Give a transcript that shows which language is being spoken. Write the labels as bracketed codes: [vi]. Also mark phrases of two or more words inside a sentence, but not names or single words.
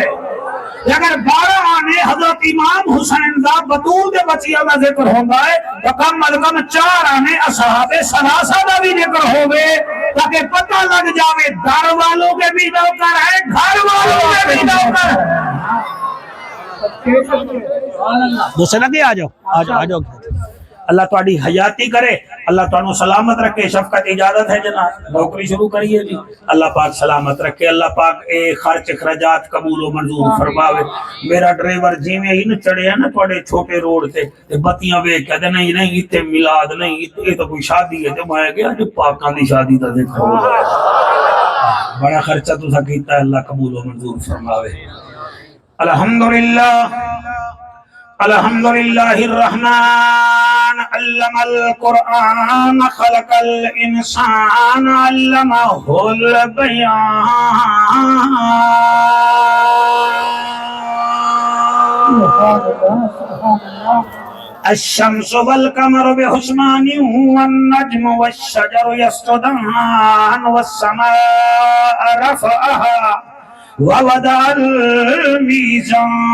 [pa] اگر 12 آنے حضرت امام حسین دا بطول دے بچیاں دا ذکر ہوگا ہے تو کم از کم 4 آنے اصحاب ثلاثہ دا بھی ذکر ہوئے تاکہ پتہ لگ جاوے [ur] در والوں کے بھی نوکر ہے [pa] گھر والوں کے بھی نوکر ہے. دوسرے لگے آ جاؤ. اللہ تواڈی حیاتی کرے. اللہ تانوں سلامت رکھے. شفقت اجازت ہے جناب نوکری شروع کریے جی. اللہ پاک سلامت رکھے. اللہ پاک اے خرچ اخراجات قبول و منظور فرماوے. میرا ڈرائیور جویں ہی نہ چڑھیا نا تواڈے چھوٹے روڈ تے بتیاں ویکھ کے تے نہیں ایتھے میلاد نہیں [ur] یہ تو کوئی شادی ہے. [pa] تے میں کہیا جو پاکاں دی شادی دا دیکھو بڑا خرچہ تساں کیتا ہے. اللہ قبول و منظور فرماوے. [ar] الحمدللہ الرحمن علم القرآن خلق الانسان علمہ البیان. الشمس والقمر بحسبان والنجم والشجر يسجدان والسماء رفعها ووضع الميزان.